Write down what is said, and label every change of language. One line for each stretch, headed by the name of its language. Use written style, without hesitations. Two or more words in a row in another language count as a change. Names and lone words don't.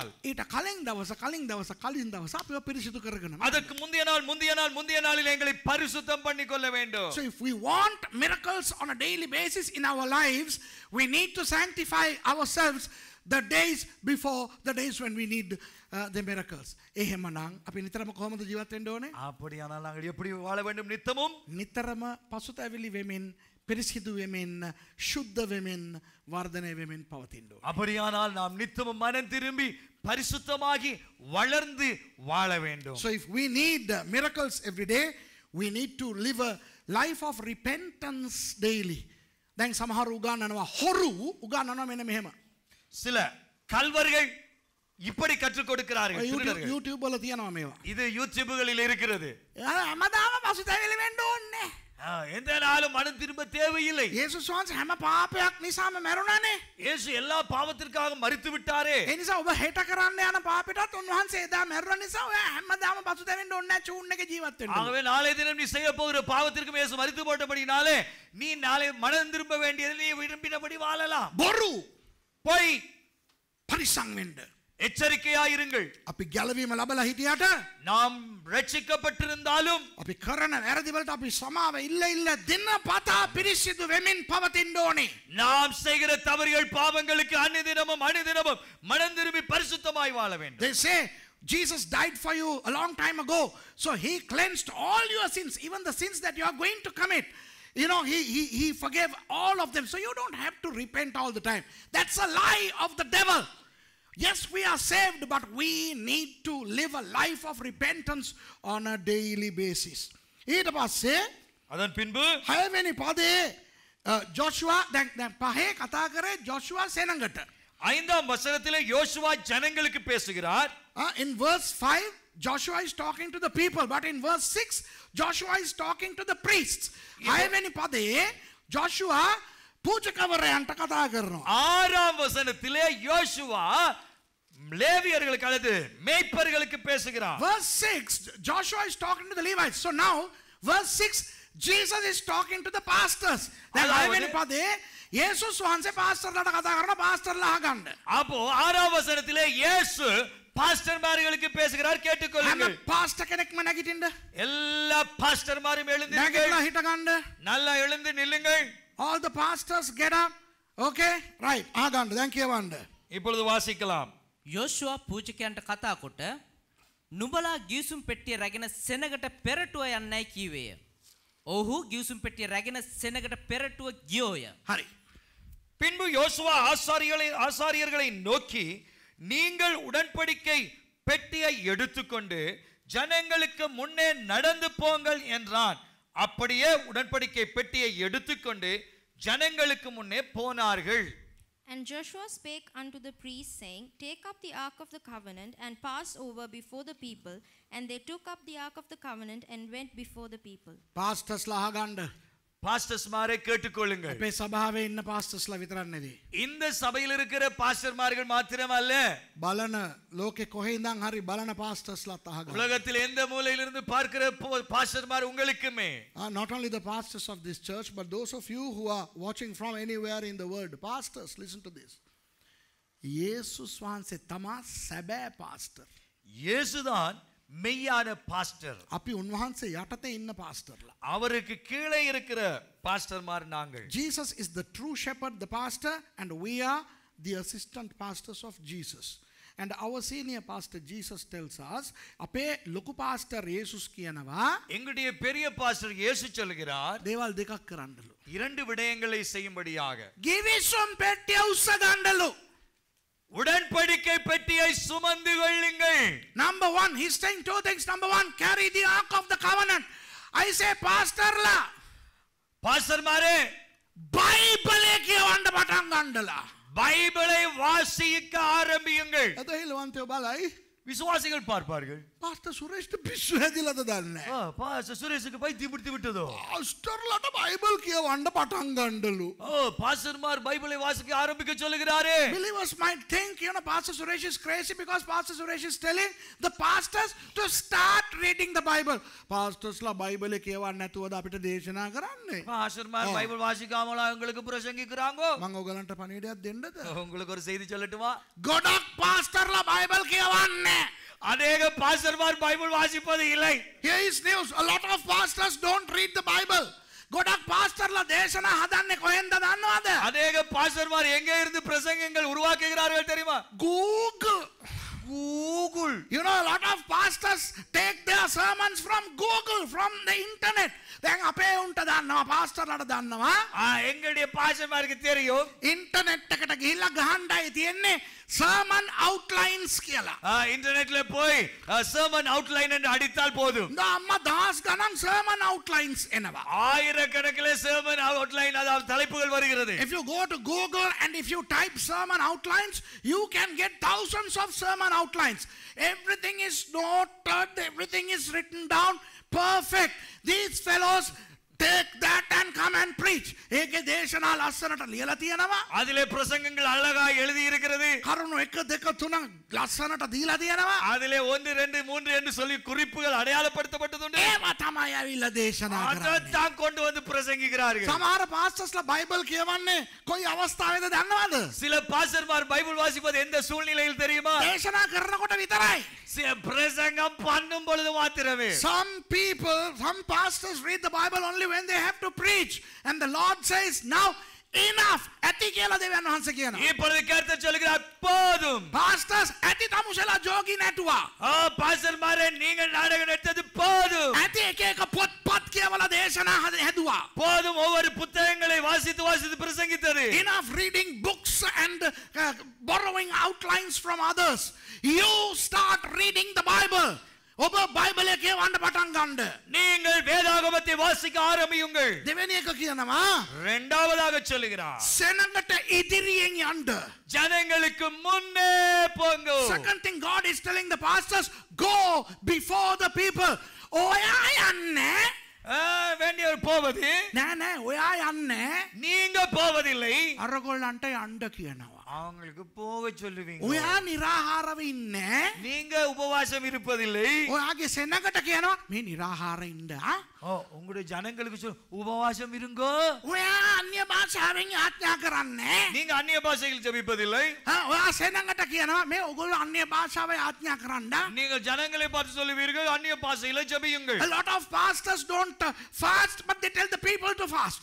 Sinhala: ඊට කලින් දවස අපිව පිරිසිදු කරගෙන.
Tamil: அதற்கு முந்திய நாளில் எங்களை பரிசுத்தம் பண்ணிக்கொள்ள வேண்டும்.
English: So if we want miracles on a daily basis in our lives, we need to sanctify ourselves the days before the days when we need the miracles.
Sinhala: එහෙමනම් අපි නිතරම කොහොමද ජීවත් වෙන්න ඕනේ?
Tamil: அப்படியானால் நாங்கள் எப்படி வாழ வேண்டும்? நித்தமும்
Sinhala: නිතරම පසුතැවිලි වෙමින්, පිරිසිදු වෙමින්, ශුද්ධ වෙමින්, වර්ධනය වෙමින් පවතින්න ඕනේ.
Tamil: அப்படியானால் நாம் நித்தமும் மனம் திரும்பி பரிசுத்தமாகி வளர்ந்து வாழ வேண்டும்.
English: So if we need miracles every day, we need to live a life of repentance daily.
Sinhala: දැන් සමහර උගන්වනවා හොරු උගන්වනවා මෙන්න මෙහෙම.
Tamil: சில கல்வர்கள் இப்படி கற்றுக் கொடுக்கிறார்கள். திருடர்கள்.
Sinhala: YouTube වල තියනවා මේවා.
Tamil: இது யூடியூப்களில் இருக்கிறது.
Sinhala: හැමදාම පසුතැවිලි වෙන්න ඕනේ.
Tamil: எந்த நாளும் மனம் திரும்ப தேவையில்லை.
Sinhala: යේසුස් වහන්සේ හැම පාපයක් නිසාම මැරුණානේ.
Tamil: இயேசு எல்லா பாவத்திற்காக மரித்து விட்டாரே.
Sinhala: ඒ නිසා ඔබ හෙට කරන්න යන පාපෙටත් උන්වහන්සේ එදා මැරුණ නිසා ඔයා හැමදාම පසුතැවෙන්න ඕනේ නැහැ. චූන් එකේ ජීවත් වෙන්න.
Tamil: ஆகவே நாளை தினம் நீ செய்ய போகிற பாவத்திற்கு இயேசு மரித்து போட்டபடினாலே நீ நாளை மனம் திரும்ப வேண்டியது நீ விரும்பினபடி வாழலாம்.
Sinhala: බොරු
Tamil: போய்
Sinhala: පරිස්සම් වෙන්න.
Tamil: எச்சரிக்கையாயிருங்கள்.
Sinhala: අපි ගැලවීම ලැබලා හිටියට
Tamil: நாம் ரட்சிக்கப்பட்டிருந்தாலும்
Sinhala: අපි කරන වැරදි වලට අපි සමාව ඉල්ල දිනපතා පිරිසිදු වෙමින් පවතින්න ඕනේ.
Tamil: நாம் செய்கிற தவறுகள் பாவங்களுக்கு அனுதினமும் மனம் திரும்பி பரிசுத்தமாய் வாழ வேண்டும்.
English: They say Jesus died for you a long time ago, so he cleansed all your sins, even the sins that you are going to commit. You know, he forgave all of them, so you don't have to repent all the time. That's a lie of the devil. Yes, we are saved, but we need to live a life of repentance on a daily basis.
Sinhala: ඊට පස්සේ
Tamil: அதன் பின்பு
Sinhala: 6 වෙනි පදේ ජොෂුවා දැන් පහේ කතා කරේ ජොෂුවා සෙනඟට.
Tamil: 5ஆம் வசனத்திலே யோசுவா ஜனங்களுக்கு பேசுகிறார்.
English: In verse 5 Joshua is talking to the people, but in verse 6 Joshua is talking to the priests.
Sinhala: 6 වෙනි පදේ Joshua පූජකවරයන්ට කතා කරනවා.
Tamil: 6ஆம் வசனத்திலே யோசுவா லேவியர்களுக்கு அல்லது மேய்ப்பர்களுக்கு பேசுகிறார்.
English: Verse 6 Joshua is talking to the Levites. So now verse 6 Jesus is talking to the pastors.
Sinhala: දැන් 6 වෙනි පදේ යේසුස් වහන්සේ පාස්ටර්ලාට කතා කරනවා, පාස්ටර්ලා අහගන්න.
Tamil: அப்போ 6ஆம் வசனத்திலே இயேசு பாஸ்டர்மார்களுக்கு பேசுகிறார், கேட்டுக்கொள்ளுங்கள்.
Sinhala: හැම පාස්ටර් කෙනෙක්ම නැගිටින්න.
Tamil: எல்லா பாஸ்டர்மாரும் எழுந்து
Sinhala: නැගිටලා හිට ගන්න.
Tamil: நல்லா எழுந்து நில்லுங்கள்.
English: All the pastors get up. Okay? Right.
Sinhala: අහගන්න. දැන් කියවන්න.
Tamil: இப்பொழுது வாசிக்கலாம்.
Sinhala: යෝෂුවා පූජකයන්ට කතා කොට නුඹලා ගිවිසුම් පෙට්ටිය රැගෙන සෙනගට පෙරටුව යන්නයි කීවේය. ඔහු ගිවිසුම් පෙට්ටිය රැගෙන සෙනගට පෙරටුව ගියෝය. හරි.
Tamil: பின்பு யோசுவா ஆசாரியர்களை நோக்கி, நீங்கள் உடன்படிக்கை பெட்டியை எடுத்துக்கொண்டு ஜனங்களுக்கு முன்னே நடந்து போங்கள் என்றான். அப்படியே உடன்படிக்கை பெட்டியை எடுத்துக்கொண்டு ஜனங்களுக்கு முன்னே போனார்கள்.
English: And Joshua spake unto the priests, saying, Take up the ark of the covenant and pass over before the people. And they took up the ark of the covenant and went before the people.
Sinhala: පාස්ටර්ස්ලා අහගන්න.
Tamil: பாஸ்டர்ஸ்மாரை கேட்டுக்கொள்ளுங்கள்.
Sinhala: අපේ සභාවේ ඉන්න පාස්ටර්ස්ලා විතරක් නෙවෙයි.
Tamil: இந்த சபையில் இருக்கிற பாஸ்டர்மார்கள் மாத்திரமல்ல,
Sinhala: බලන ලෝකේ කොහේ ඉඳන් හරි බලන පාස්ටර්ස්ලාත් අහගන්න.
Tamil: உலகத்தில் எந்த மூலையிலிருந்து பார்க்கிற பாஸ்டர்மார் உங்களுக்குமே.
English: Not only the pastors of this church, but those of you who are watching from anywhere in the world. Pastors, listen to this.
Sinhala: යේසුස් වහන්සේ තමා සැබෑ පාස්ටර්.
Tamil: இயேசுதான் மெய்யான பாஸ்டர்.
Sinhala: අපි උන්වහන්සේ යටතේ ඉන්න පාස්ටර්ලා.
Tamil: அவருக்கு கீழே இருக்கிற பாஸ்டர்மார் நாங்கள்.
English: Jesus is the true shepherd, the pastor, and we are the assistant pastors of Jesus. And our senior pastor Jesus tells us,
Sinhala: අපේ ලොකු pastor යේසුස් කියනවා,
Tamil: எங்களுடைய பெரிய பாஸ்டர் இயேசு சொல்கிறார்,
Sinhala: දේවල් දෙකක් කරන්නලු.
Tamil: 2 விடயங்களை செய்யும்படியாக.
Sinhala: ගිවිසුම් පෙට්ටිය උස්ස ගන්නලු.
Tamil: உடன்படிக்கை பெட்டியை சுமந்து கொள்ளுங்கள்.
English: Number 1, he's saying 2 things. Number 1, carry the ark of the covenant. I say pastorලා,
Tamil: பாஸ்டர்மாரே,
Sinhala: බයිබලේ කියවන්න පටන් ගන්නලා.
Tamil: பைபிளை வாசிக்க ஆரம்பியுங்கள்.
Sinhala: එතහිලවන්තයෝ බලයි.
Tamil: விசுவாசிகள் பார்ப்பார்கள்.
Sinhala: පාස්ටර් සුරේෂ්ට පිස්සු හැදිලාද දන්නේ නැහැ.
Tamil: பாஸ்டர் சுரேஷுக்கு பைத்தியம் பிடித்து விட்டதோ.
Sinhala: පාස්ටර්ලාට බයිබල් කියවන්න පටන් ගන්නලු.
Tamil: பாஸ்டர்மார் பைபிளை வாசிக்க ஆரம்பிக்க சொல்லுகிறாரே.
English: Believers might think, Pastor Suresh is crazy because Pastor Suresh is telling the pastors to start reading the Bible.
Sinhala: Pastorsලා බයිබලේ කියවන්න නැතුවද අපිට දේශනා කරන්නේ?
Tamil: பாஸ்டர்மார் பைபிள் வாசிக்காமலா உங்களுக்கு பிரசங்கிக்கிறாங்க?
Sinhala: මම ඔයගලන්ට පණිවිඩයක් දෙන්නද?
Tamil: உங்களுக்கு ஒரு செய்தி சொல்லட்டுமா?
Sinhala: ගොඩක් පාස්ටර්ලා බයිබල් කියවන්නේ.
Tamil: அநேக பாஸ்டர்மார் பைபிள் வாசிப்பது இல்லை.
English: Here is news. A lot of pastors don't read the Bible.
Sinhala: ගොඩක් පාස්ටර්ලා දේශනා හදන්නේ කොහෙන්ද දන්නවද?
Tamil: அநேக பாஸ்டர்மார் எங்கே இருந்து பிரசங்கங்கள் உருவாக்குகிறார்கள் தெரியுமா?
English: Google. A lot of pastors take their sermons from Google, from the internet.
Sinhala: දැන් අපේ උන්ට දන්නවා, පාස්ටර්ලාට දන්නවා.
Tamil: எங்களுடைய பாஸ்டர்மாருக்கு தெரியும்.
Sinhala: ඉන්ටර්නෙට් එකට ගිහිල්ලා ගහන්නයි තියෙන්නේ
English: sermon outlines
Sinhala: කියලා.
Tamil: இன்டர்நெட்ல போய்
English: sermon outline
Tamil: என்று அடித்தால் போதும்.
Sinhala: අම්මා දහස් ගණන්
English: sermon outlines
Sinhala: එනවා.
Tamil: ஆயிரக்கணக்கிலே
English: sermon outline,
Tamil: அதாவது தலைப்புகள் வருகிறது.
English: If you go to Google and if you type sermon outlines, you can get thousands of sermon outlines. Everything is noted, everything is written down, perfect. These fellows take that and come and preach.
Sinhala: ඒකේ දේශනා ලස්සනට ලියලා තියෙනවා.
Tamil: அதிலே பிரசங்கங்கள் அழகாக எழுதி இருக்கிறது.
Sinhala: කරුණු 1 2 3 ලස්සනට දීලා තියෙනවා.
Tamil: அதிலே 1 2 3 என்று சொல்லி குறிப்புகள் அடையாளப்படுத்தப்பட்டதுண்டு.
Sinhala: ඒවා තමයි ඇවිල්ලා දේශනා කරන්නේ.
Tamil: அதைத்தான் கொண்டு வந்து பிரசங்கிக்கிறார்கள்.
Sinhala: සමහර පාස්ටර්ස්ලා බයිබල් කියවන්නේ කොයි අවස්ථාවේද දන්නවද?
Tamil: சில பாஸ்டர்மார் பைபிள் வாசிப்பது எந்த சூழ்நிலையில் தெரியுமா?
Sinhala: දේශනා කරනකොට විතරයි.
Tamil: பிரசங்கம் பண்ணும் பொழுது மாத்திரமே.
English: Some pastors read the Bible only when they have to preach, and the Lord says, now enough.
Sinhala: ඇති කියලා දෙවියන් වහන්සේ කියනවා.
Tamil: இப்பொழுது கர்த்தர் சொல்கிறார், போதும்.
Sinhala: Pastors ඇති තමුසලා ජෝගි නැටුවා.
Tamil: பாஸ்டர்மாரே, நீங்கள் நாடகம் நடத்தது போதும்.
Sinhala: ඇති එක එක පොත්පත් කියවලා දේශනා හැදුවා.
Tamil: போதும், ஒவ்வொரு புத்தகங்களை வாசித்து வாசித்து பிரசங்கித்தது.
English: Enough reading books and borrowing outlines from others. You start reading the Bible.
Sinhala: ඔබ බයිබලය කියවන්න පටන් ගන්න.
Tamil: நீங்கள் வேதாகமத்தை வாசிக்க ஆரம்பியுங்கள்.
Sinhala: දෙවෙනි එක කියනවා
Tamil: இரண்டாவதாக சொல்லுகிறார்,
Sinhala: සෙනඟට ඉදිරියෙන් යන්න.
Tamil: ஜனங்களுக்கு முன்னே போங்க.
English: Second thing God is telling the pastors, go before the people.
Sinhala: ඔයා යන්නේ
Tamil: வேண்டியவர் போவது,
Sinhala: නෑ නෑ ඔයා යන්නේ
Tamil: நீங்க போவதில்லை.
Sinhala: අරගොල්ලන්ට යන්න කියනවා.
Tamil: அவங்களுக்கு போக சொல்லுவீங்க.
Sinhala: ඔයා නිරාහාරව ඉන්නේ.
Tamil: நீங்க உபவாசம் இருப்பதில்லை.
Sinhala: ඔයාගේ සෙනඟට කියනවා මේ නිරාහාර ඉන්න.
Tamil: உங்களுடைய ஜனங்களுக்கு உபவாசம் இருங்கோ.
Sinhala: ඔයා අන්‍ය භාෂාවෙන් ආඥා කරන්නේ.
Tamil: நீங்க அந்நிய பாஷையில் ஜெபிப்பதில்லை.
Sinhala: ඔයා සෙනඟට කියනවා මේ ඔයගොල්ලෝ අන්‍ය භාෂාවෙන් ආඥා කරන්න.
Tamil: நீங்கள் ஜனங்களை பார்த்து சொல்லுவீர்கள் அந்நிய பாஷையில ஜெபியுங்கள்.
English: A lot of pastors don't fast, but they tell the people to fast.